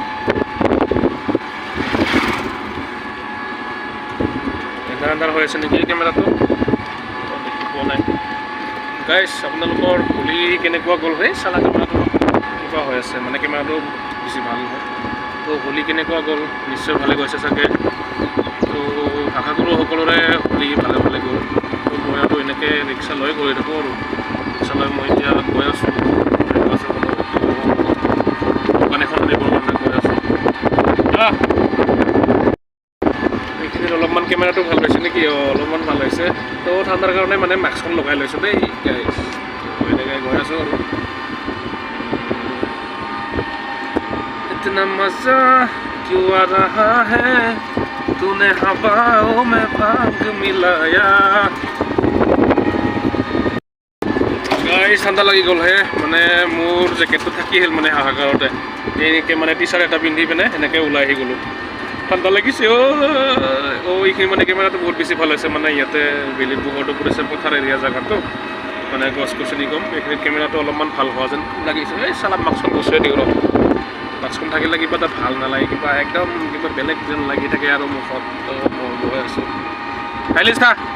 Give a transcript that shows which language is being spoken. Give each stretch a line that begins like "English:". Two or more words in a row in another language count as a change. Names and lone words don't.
Assamese: এন্ধাৰ হৈ আছে নেকি কেমেৰাটো দেখি পোৱা নাই গাইজ আপোনালোকৰ হোলী কেনেকুৱা গ'ল চালা কেমেৰাটো কিবা হৈ আছে মানে কেমেৰাটো বেছি ভাল নহয় তো হোলী কেনেকুৱা গ'ল নিশ্চয় ভালে গৈছে চাগে তো আশা কৰোঁ সকলোৰে হোলী ভালে গ'ল তো মই আৰু এনেকৈ ৰিক্সা লৈ গৈ থাকোঁ আৰু ৰিক্সা লৈ মই এতিয়া গৈ আছোঁ দোকান এখন আনিবৰ কাৰণে গৈ আছোঁ এইখিনিত অলপমান কেমেৰাটো ভাল হৈছে নেকি অলপমান ভাল হৈছে তো ঠাণ্ডাৰ কাৰণে মানে মাস্কখন লগাই লৈছোঁ দেই এনেকৈ গৈ আছোঁ আৰু
Hindi: इतना मजा क्यों आ रहा है तूने हवाओं में भाग मिलाया
Assamese: গাইজ ঠাণ্ডা লাগি গ'ল মানে মোৰ জেকেটটো থাকি আহিল মানে হাহাকাৰতে এনেকৈ মানে টি চাৰ্ট এটা পিন্ধি পিনে এনেকৈ ওলাই আহি গ'লোঁ ঠাণ্ডা লাগিছে এইখিনি মানে কেমেৰাটো বহুত বেছি ভাল হৈছে মানে ইয়াতে বেলিত পোহৰটো পৰিছে পথাৰ এৰিয়া জেগাটো মানে গছ গছনি কম এইখিনিত কেমেৰাটো অলপমান ভাল হোৱা যেন লাগিছে চালা মাস্কখন গুচাই দিওঁ ৰ মাস্কখন থাকিলে কিবা এটা ভাল নালাগে কিবা একদম কিবা বেলেগ যেন লাগি থাকে আৰু মুখত গৈ আছোঁ খাইলিছ খা